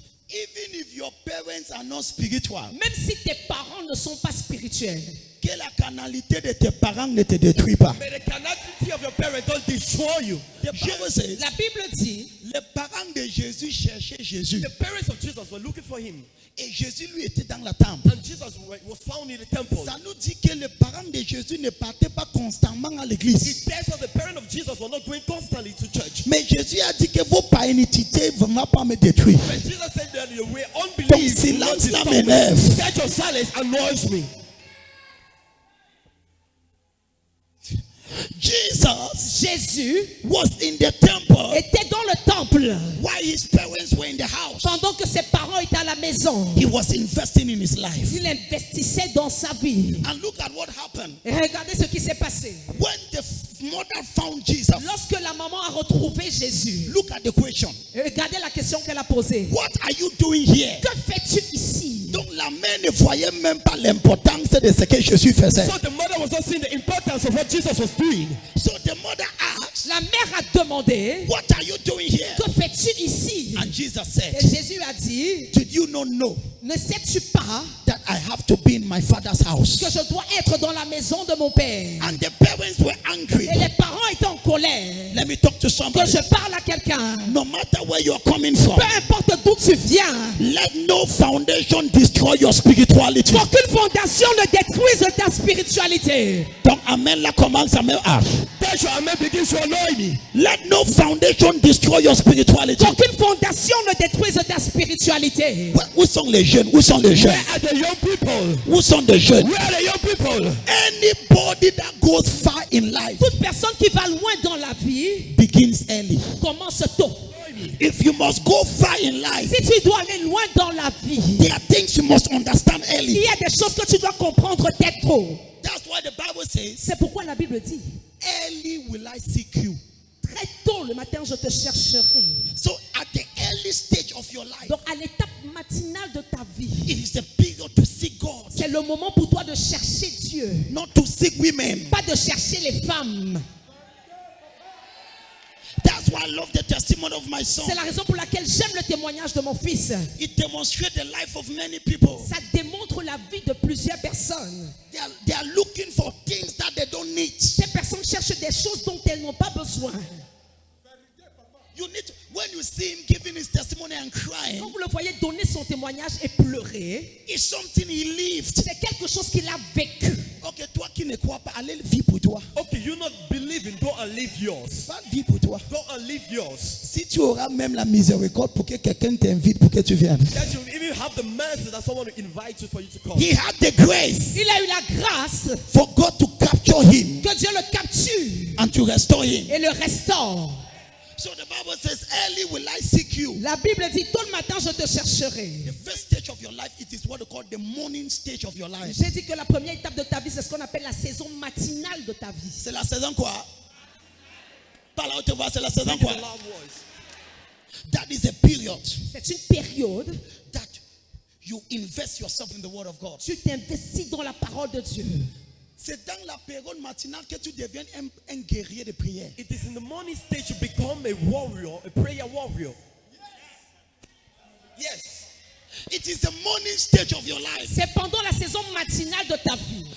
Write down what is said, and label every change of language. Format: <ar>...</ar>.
<en>Even if your parents are not spiritual,</en> <fr>Même si tes parents ne sont pas spirituels, que la canalité de tes parents ne te détruit pas.</fr> <en>May the carnality of your parents don't destroy you. The Bible says,</en> <fr>la Bible dit, les parents de Jésus cherchaient Jésus.</fr> <en>The parents of Jesus were looking for him.</en> <fr>Et Jésus lui était dans la temple.</fr> <en>And Jesus was found in the temple.</en> <fr>Ça nous dit que les parents de Jésus ne partaient pas constamment à l'église.</fr> <en>It tells us the parents of Jesus were not going constantly to church.</en> <fr>Mais Jésus a dit que vos païnités ne vont pas me détruire.</fr> <en>But Jesus said that your way</en> <fr>Donc</fr> <en>unbelief will not</en> <fr>silence là</fr> <en>disturb me.</en> <fr>m'énerve.</fr> <en>That your silence annoys me. Jesus</en> <fr>Jésus</fr> <en>was in the temple</en> <fr>était dans le temple</fr> <en>while his parents were in the house.</en> <fr>pendant que ses parents étaient à la maison.</fr> <en>He was investing in his life.</en> <fr>Il investissait dans sa vie.</fr> <en>And look at what happened.</en> <fr>Et regardez ce qui s'est passé.</fr> <en>When the mother found Jesus,</en> <fr>Lorsque la maman a retrouvé Jésus,</fr> <en>look at the question.</en> <fr>et regardez la question qu'elle a posée.</fr> <en>What are you doing here?</en> <fr>Que fais-tu ici? Donc la mère ne voyait même pas l'importance de ce que Jésus faisait.</fr> <en>So the mother was not seeing the importance of what Jesus was doing. So the mother asked,</en> <fr>La mère a demandé,</fr> <en>what are you doing here?</en> <fr>que fais-tu ici?</fr> <en>And Jesus said,</en> <fr>Et Jésus a dit,</fr> <en>did you not know</en> <fr>ne sais-tu pas</fr> <en>that I have to be in my father's house?</en> <fr>que je dois être dans la maison de mon père?</fr> <en>And the parents were angry.</en> <fr>Et les parents étaient en colère.</fr> <en>Let me talk to somebody.</en> <fr>je parle à quelqu'un.</fr> <en>No matter where you're coming from,</en> <fr>Peu importe d'où tu viens,</fr> <en>let no foundation destroy your spirituality.</en> <fr>qu'aucune fondation ne détruise ta spiritualité. Donc amen là commence à me</fr> <en>That your amen begins to annoy me. Let no foundation destroy your spirituality.</en> <fr>Qu'aucune fondation ne détruise ta spiritualité. Où sont les jeunes? Où sont les jeunes?</fr> <en>Where are the young people?</en> <fr>Où sont les jeunes?</fr> <en>Where are the young people? Anybody that goes far in life</en> <fr>Toute personne qui va loin dans la vie</fr> <en>begins early.</en> <fr>commence tôt.</fr> <en>If you must go far in life,</en> <fr>Si tu dois aller loin dans la vie,</fr> <en>there are things you must understand</en> <fr>il</fr> <en>early.</en> <fr>y a des choses que tu dois comprendre très tôt.</fr> <en>That's why the Bible says,</en> <fr>C'est pourquoi la Bible dit,</fr> <en>early will I seek you.</en> <fr>très tôt le matin je te chercherai.</fr> <en>So at the early stage of your life,</en> <fr>Donc à l'étape matinale de ta vie,</fr> <en>it is the period to seek God,</en> <fr>c'est le moment pour toi de chercher Dieu,</fr> <en>not to seek women.</en> <fr>pas de chercher les femmes.</fr> <en>That's why I love the testimony of my son.</en> <fr>C'est la raison pour laquelle j'aime le témoignage de mon fils.</fr> <en>It demonstrates the life of many people.</en> <fr>Ça démontre contre la vie de plusieurs personnes.</fr> <en>They are looking for things that they don't need.</en> <fr>Ces personnes cherchent des choses dont elles n'ont pas besoin.</fr> <en>You need to, when you see him giving his testimony and crying,</en> <fr>Quand vous le voyez donner son témoignage et pleurer,</fr> <en>it's something he lived.</en> <fr>c'est quelque chose qu'il a vécu. Ok, toi qui ne crois pas, allez vivre pour toi.</fr> <en>Okay, you not believing, go and live yours.</en> <fr>Va vivre pour toi.</fr> <en>Go and live yours.</en> <fr>Si tu auras même la miséricorde pour que quelqu'un t'invite pour que tu viennes.</fr> <en>That you even have the mercy that someone will invite you for you to come. He had the grace</en> <fr>Il a eu la grâce</fr> <en>for God to capture him</en> <fr>que Dieu le capture</fr> <en>and to restore him.</en> <fr>et le restaure.</fr> <en>So the Bible says, early will I seek you.</en> <fr>La Bible dit, tôt le matin, je te chercherai.</fr> <en>The first stage of your life, it is what we call the morning stage of your life.</en> <fr>J'ai dit que la première étape de ta vie, c'est ce qu'on appelle la saison matinale de ta vie. C'est la saison quoi? Par là où tu vois, c'est la saison</fr> <en>Speak in</en> <fr>quoi?</fr> <en>a loud voice. That is a period</en> <fr>C'est une période</fr> <en>that you invest yourself in the word of God.</en> <fr>tu t'investis dans la parole de Dieu. C'est dans la période matinale que tu deviens un guerrier de prière.</fr> <en>It is in the morning stage you become a warrior, a prayer warrior. Yes. It is the morning stage of your life</en> <fr>C'est pendant la saison matinale de ta vie</fr>